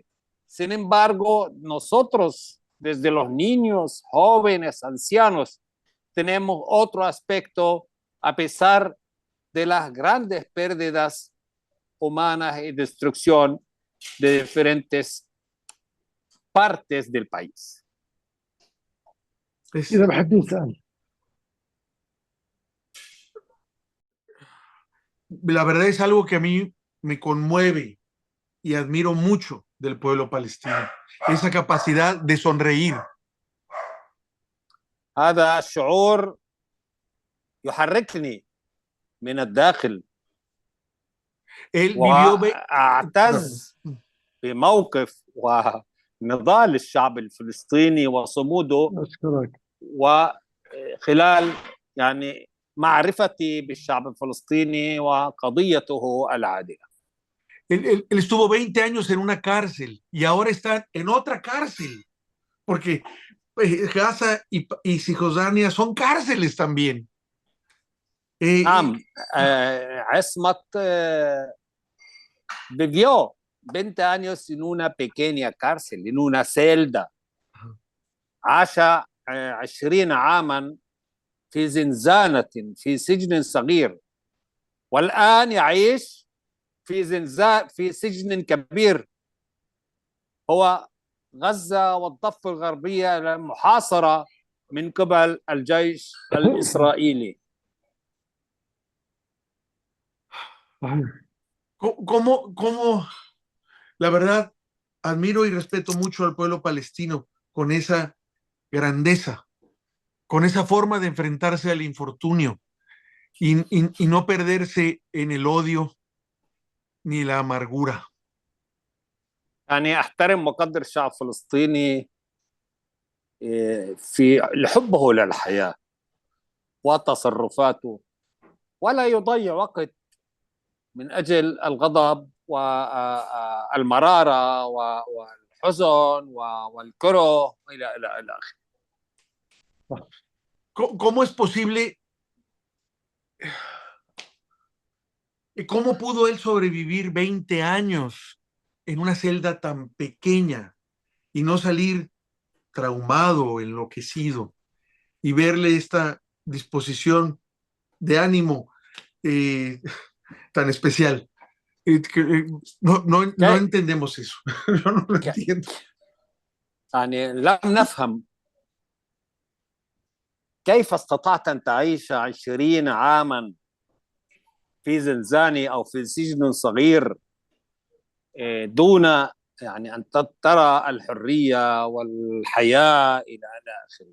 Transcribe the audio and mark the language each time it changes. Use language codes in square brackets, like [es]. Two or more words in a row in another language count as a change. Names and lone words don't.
[es] Sin embargo, nosotros, desde los niños, jóvenes, ancianos, tenemos otro aspecto, a pesar de las grandes pérdidas humanas y destrucción de diferentes partes del país. [ar] إذا بحب نسأل. [es] La verdad es algo que a mí me conmueve y admiro mucho del pueblo palestino, esa capacidad de sonreír. [ar] هذا شعور يحركني من الداخل. [es] Él vivió [ar] وأعتز بموقف ونضال الشعب الفلسطيني وصموده، أشكرك. وخلال يعني معرفتي بالشعب الفلسطيني وقضيته العادلة. [es] Él estuvo 20 años en una cárcel y ahora está en otra cárcel, porque Gaza y Cisjordania son cárceles también. نعم، عصمت vivió 20 años en una pequeña cárcel, en una celda. [ar] عاش 20 عاما في زنزانة في سجن صغير والآن يعيش في زنزان في سجن كبير هو غزة والضفة الغربية محاصرة من قبل الجيش الإسرائيلي. [es] ¿Cómo, la verdad, admiro y respeto mucho al pueblo palestino con esa grandeza, con esa forma de enfrentarse al infortunio y no perderse en el odio ni la amargura. [ar] يعني أحترم وقدر الشعب الفلسطيني في حبه للحياة وتصرفاته، ولا يضيع وقت من أجل الغضب والمرارة والحزن والكره إلى آخره. [es] ¿Cómo es posible? ¿Cómo pudo él sobrevivir 20 años en una celda tan pequeña y no salir traumado o enloquecido y verle esta disposición de ánimo tan especial? No entendemos eso. Yo no lo entiendo. [ar] يعني لم نفهم كيف استطعت أن تعيش 20 عاما في زنزانة أو في سجن صغير دون يعني أن ترى الحرية والحياة إلى آخره.